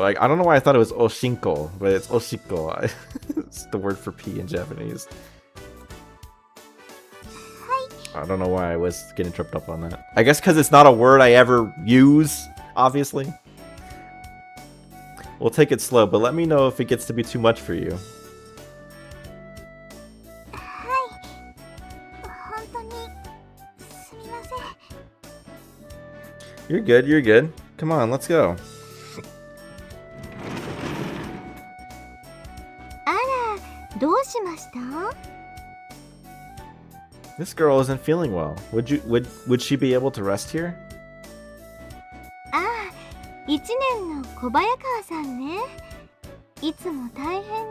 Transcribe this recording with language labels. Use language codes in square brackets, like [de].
[en] Like, I don't know why I thought it was oshinko, but it's oshiko. It's the word for pee in Japanese. I don't know why I was getting tripped up on that. I guess because it's not a word I ever use, obviously. We'll take it slow, but let me know if it gets to be too much for you. [ja] はい本当にすみません [en] You're good, you're good. Come on, let's go. [ja] あらどうしました [en] This girl isn't feeling well. Would she be able to rest here? [ja] ああ1年の小早川さんねいつも大変ね